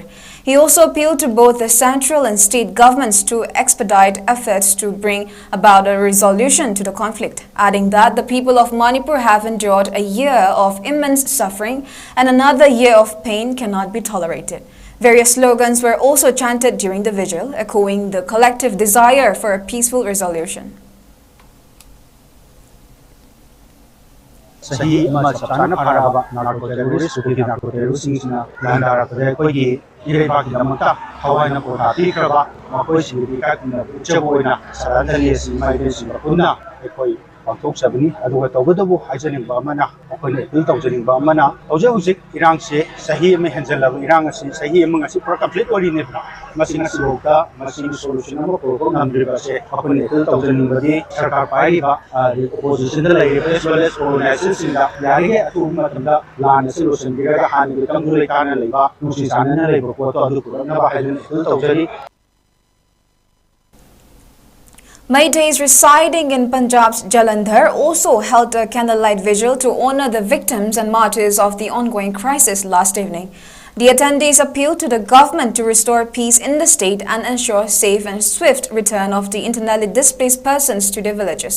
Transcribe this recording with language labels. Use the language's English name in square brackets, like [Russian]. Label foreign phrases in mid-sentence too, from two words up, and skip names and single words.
[English] He also appealed to both the central and state governments to expedite efforts to bring about a resolution to the conflict, adding that the people of Manipur have endured a year of immense suffering and another year of pain cannot be tolerated. Various slogans were also chanted during the vigil, echoing the collective desire for a peaceful resolution. [Manipuri] Sahi ima chapchana paraba narco-terrorist suki narco-terrorist singina landara kare koi ireba ki damata hawai na kota tikraba makoi sibika kuna uchaboina sarandali si mai den si kunna koi ꯄꯥꯡꯊꯣꯛꯆꯕꯅꯤ ꯑꯗꯨꯒ ꯇꯧꯕꯇꯕꯨ ꯍꯥꯏꯖꯅꯤꯡꯕ ꯑꯃꯅ ꯑꯩꯈꯣꯏꯅ ꯑꯄꯤꯜ ꯇꯧꯖꯅꯤꯡꯕ ꯑꯃꯅ ꯍꯧꯖꯤꯛ ꯍꯧꯖꯤꯛ ꯏꯔꯥꯡꯁꯦ ꯆꯍꯤ ꯑꯃ ꯍꯦꯟꯖꯜꯂꯕ ꯏꯔꯥꯡ ꯑꯁꯤ ꯆꯍꯤ ꯑꯃ ꯉꯁꯤ ꯄꯨꯔꯥ ꯀꯝꯄ꯭ꯂꯤꯠ ꯑꯣꯏꯔꯤꯅꯦꯕ ꯃꯁꯤ ꯉꯁꯤꯐꯥꯎꯗ ꯃꯁꯤꯒꯤ ꯁꯣꯂꯨꯁꯟ ꯑꯃ ꯄꯨꯔꯛꯄ ꯉꯝꯗ꯭ꯔꯤꯕꯁꯦ ꯑꯩꯈꯣꯏꯅ ꯑꯄꯤꯜ ꯇꯧꯖꯅꯤꯡꯕꯗꯤ ꯁꯔꯀꯥꯔ ꯄꯥꯏꯔꯤꯕ ꯑꯣꯄꯣꯖꯤꯁꯟꯗ ꯂꯩꯔꯤꯕ [English] as well as [Manipuri] ꯑꯣꯔꯒꯅꯥꯏꯖꯦꯁꯟꯁꯤꯡꯗ ꯌꯥꯔꯤꯉꯩ ꯑꯊꯨꯕ ꯃꯇꯝꯗ ꯂꯥꯟ ꯑꯁꯤ ꯂꯣꯏꯁꯤꯟꯕꯤꯔꯒ ꯍꯥꯟꯅꯒꯤ ꯇꯪꯗꯨ ꯂꯩꯇꯥꯅ ꯂꯩꯕ ꯅꯨꯡꯁꯤ ꯆꯥꯟꯅꯅ ꯂꯩꯕ ꯄꯣꯠꯇꯣ ꯑꯗꯨ ꯄꯨꯔꯛꯅꯕ ꯍꯥꯏꯗꯨꯅ ꯑꯄꯤꯜ ꯇꯧꯖꯔꯤ. [English] Meiteis residing in Punjab's Jalandhar also held a candlelight vigil to honor the victims and martyrs of the ongoing crisis last evening. The attendees appealed to the government to restore peace in the state and ensure safe and swift return of the internally displaced persons to their villages.